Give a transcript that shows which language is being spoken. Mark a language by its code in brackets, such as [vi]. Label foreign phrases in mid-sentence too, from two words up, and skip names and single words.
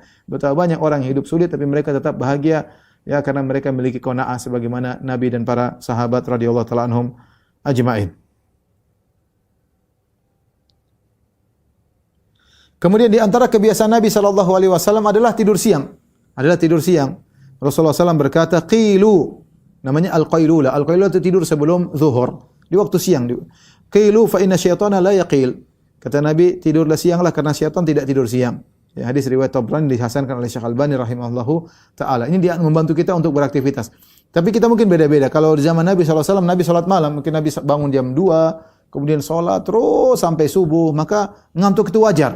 [id] Betapa banyak orang yang hidup sulit tapi mereka tetap bahagia, ya, karena mereka memiliki qanaah sebagaimana Nabi dan para sahabat [ar] رضي الله تعالى عنهم أجمعين. [id] Kemudian di antara kebiasaan Nabi [ar] صلى الله عليه وسلم [id] adalah tidur siang. Rasulullah SAW berkata, qilu, namanya al-qailulah. Al-qailulah itu tidur sebelum zuhur. di waktu siang. [ar] قيلوا فإن الشيطان لا يقيل. [id] Kata Nabi, tidurlah sianglah karena syaitan tidak tidur siang. Ya, hadis riwayat Tabrani dihasankan oleh Syekh Albani [ar] رحمه الله تعالى. [id] Ini dia membantu kita untuk beraktivitas. Tapi kita mungkin beda-beda. Kalau di zaman Nabi SAW, Nabi salat malam, mungkin Nabi bangun jam 2, kemudian salat terus sampai subuh, maka ngantuk itu wajar.